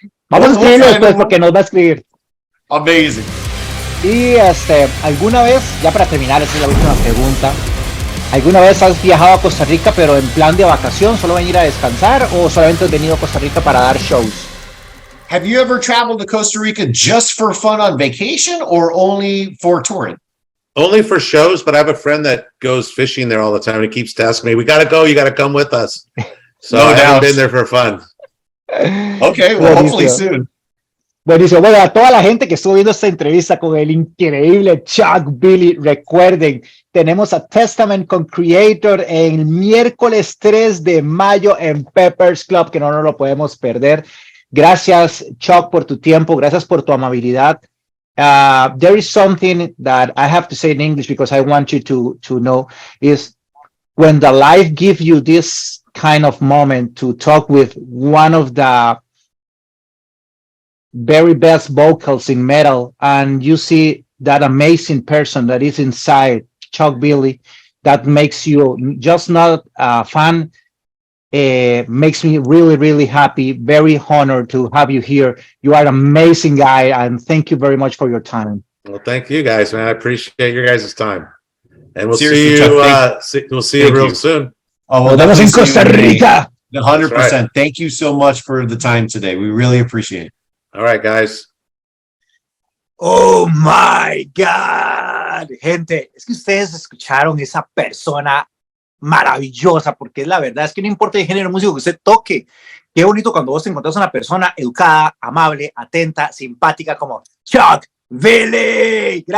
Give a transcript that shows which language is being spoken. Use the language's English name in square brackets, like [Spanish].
[Spanish] Vamos a escribirlo después porque nos va a escribir. [English] Amazing. [Spanish] Y alguna vez, ya para terminar, esa es la última pregunta. ¿Alguna vez has viajado a Costa Rica pero en plan de vacación, solo venir a descansar o solamente has venido a Costa Rica para dar shows? [English] Have you ever traveled to Costa Rica just for fun on vacation or only for touring? Only for shows, but I have a friend that goes fishing there all the time and he keeps asking me, we got to go, you got to come with us. So I haven't been there for fun. Okay, well, hopefully soon. [Spanish] Buenísimo. Bueno, a toda la gente que estuvo viendo esta entrevista con el increíble Chuck Billy, recuerden, tenemos a Testament con Creator el miércoles 3 de mayo en Peppers Club, que no nos lo podemos perder. Gracias, Chuck, por tu tiempo. Gracias por tu amabilidad. [English] There is something that I have to say in English because I want you to know is when the life gives you this kind of moment to talk with one of the very best vocals in metal and you see that amazing person that is inside Chuck Billy, that makes you just not a fan, makes me really, really happy, very honored to have you here. You are an amazing guy and thank you very much for your time. Well, thank you guys, man. I appreciate your guys' time. And we'll Seriously, see you Chuck, we'll see you real soon. Oh, [Spanish] Nos vemos en Costa Rica. [English] 100%. Right. Thank you so much for the time today. We really appreciate it. All right, guys. Oh my God, [Spanish] gente, es que ustedes escucharon esa persona maravillosa, porque es la verdad, es que no importa el género de música que usted toque, qué bonito cuando vos te encontrás una persona educada, amable, atenta, simpática como Chuck Billy.